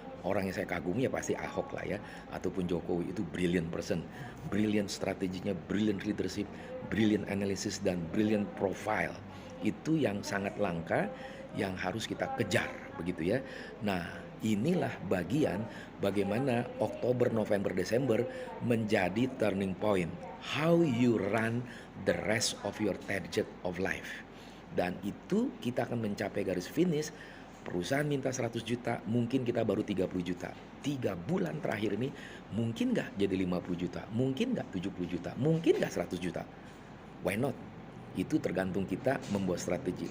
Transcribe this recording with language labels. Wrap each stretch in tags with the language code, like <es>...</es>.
<id>Orang yang saya kagumi ya pasti Ahok lah ya, ataupun Jokowi. Itu brilliant person, brilliant strateginya, brilliant leadership, brilliant analysis, dan brilliant profile. Itu yang sangat langka, yang harus kita kejar begitu ya. Nah, inilah bagian bagaimana Oktober, November, Desember menjadi turning point.</id> <en>How you run the rest of your target of life.</en> <id>Dan itu kita akan mencapai garis finish. Perusahaan minta 100 juta, mungkin kita baru 30 juta. 3 bulan terakhir ini mungkin nggak jadi 50 juta, mungkin nggak 70 juta, mungkin nggak 100 juta.</id> <en>Why not?</en> <id>Itu tergantung kita membuat strategi.</id>